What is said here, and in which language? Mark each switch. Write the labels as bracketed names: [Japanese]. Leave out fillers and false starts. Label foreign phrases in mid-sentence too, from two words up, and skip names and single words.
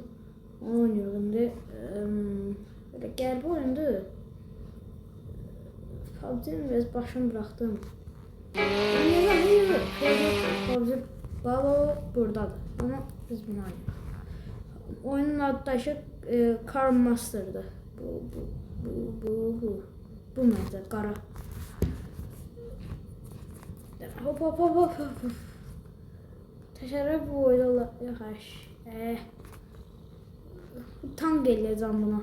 [Turkish] Onu oynuyoruz şimdi. Böyle [Azerbaijani] qəribə oyundur. [Turkish] PUBG'nin biraz başını bıraktım. PUBG baba buradadır. Ama biz bunu oynuyoruz. Oyunun adı da Car Master'dır. [Azerbaijani] Bu məncə qara. Hop. Təşərrüf bu oyunda yaxş. Tank eləyəcəm buna.